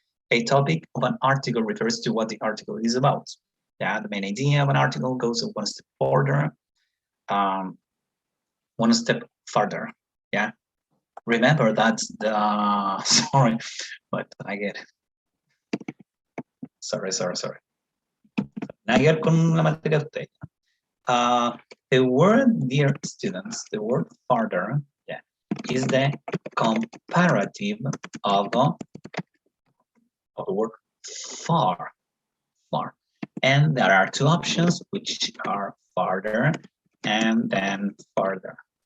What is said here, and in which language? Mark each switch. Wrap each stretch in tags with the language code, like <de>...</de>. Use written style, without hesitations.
<en>A topic of an article refers to what the article is about. Yeah, the main idea of an article goes one step further, one step further. Yeah, remember that the sorry, but I get it. Sorry.</en> <es>Nada que ver con la materia de usted.</es> <en>The word, dear students, the word further, yeah, is the comparative of the word far. And there are 2 options, which are farther and then further.</en>